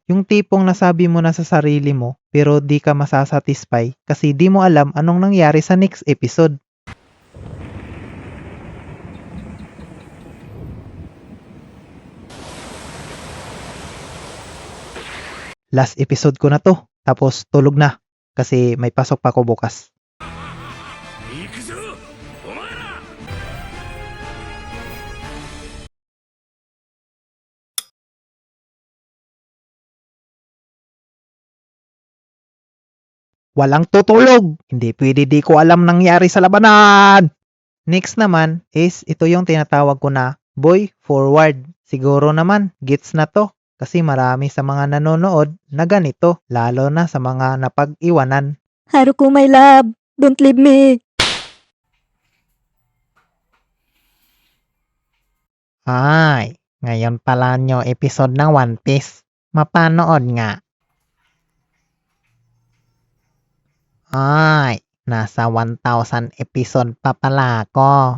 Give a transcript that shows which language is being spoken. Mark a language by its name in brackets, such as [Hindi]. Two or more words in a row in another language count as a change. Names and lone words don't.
[Filipino] Yung tipong nasabi mo na sa sarili mo pero di ka masasatisfy kasi di mo alam anong nangyari sa [English] next episode. [Filipino] Last episode ko na to. Tapos tulog na kasi may pasok pa ko bukas. [Japanese] 行くぞお前ら [Filipino] Walang tutulog. Hindi pwede di ko alam nangyari sa labanan. Next naman is ito yung tinatawag ko na Boy Forward. Siguro naman gets na to kasi marami sa mga nanonood na ganito lalo na sa mga napag-iwanan. [English] Haruko, my love, don't leave me. [Filipino] Ay, ngayon pala nyo episode ng One Piece. Mapanood nga. Ay, nasa 1,000 episode pa pala ako.